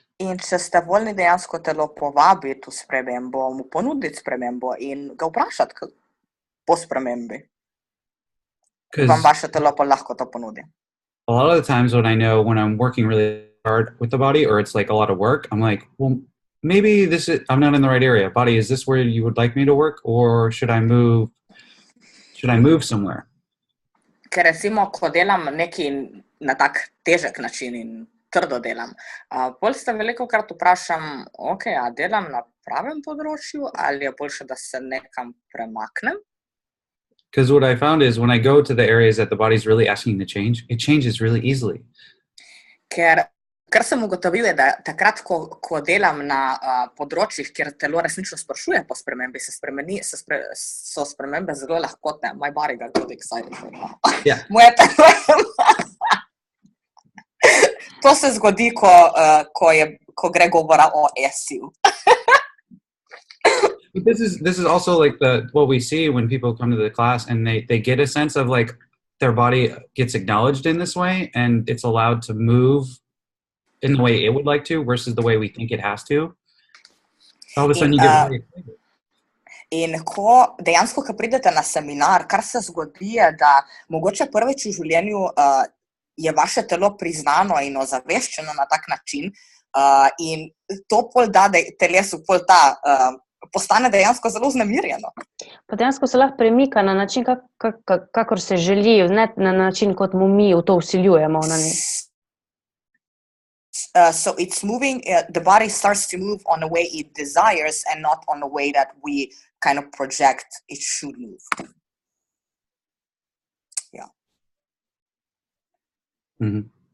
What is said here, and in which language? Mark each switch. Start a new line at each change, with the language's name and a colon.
Slovenian: In če ste voljni dejansko telo povabiti v spremembo, mu ponuditi spremembo in ga vprašati po spremembi, vam vaše telo pa lahko to ponudi.
English: A lot of the times when I know when I'm working really hard with the body or it's like a lot of work, I'm like, well, maybe I'm not in the right area. Body, is this where you would like me to work, or should I move somewhere?
Slovenian: Ker recimo, ko delam nekaj na tak težek način in trdo delam, bolj se velikokrat vprašam, a delam na pravem področju ali je boljše, da se nekam premaknem?
English: Because what I found is when I go to the areas that the body's really asking to change, it changes really easily.
Slovenian: Ker sem ugotovil, da takrat, ko delam na področjih, kjer telo resnično sprašuje po spremembi, so spremembe zelo lahkotne.
English: My body got good excited right now. Yeah.
Slovenian: Moje telo. To se zgodi, ko gre govora o ESSE-u.
English: This is also like what we see when people come to the class and they get a sense of like their body gets acknowledged in this way and it's allowed to move in the way it would like to versus the way we think it has to. All of a sudden you get really excited.
Slovenian: In ko dejansko, ko pridete na seminar, kar se zgodi je, da mogoče prvič v življenju je vaše telo priznano in ozaveščeno na tak način in to pol da telesu pol postane dejansko zelo vznemirjeno. Pa dejansko se lahko premika na način, kakor se želi, ne na način, kot mu mi v to vsiljujemo na njih.
English: So it's moving, the body starts to move on the way it desires and not on the way that we kind of project it should move. Yeah. Mm-hmm.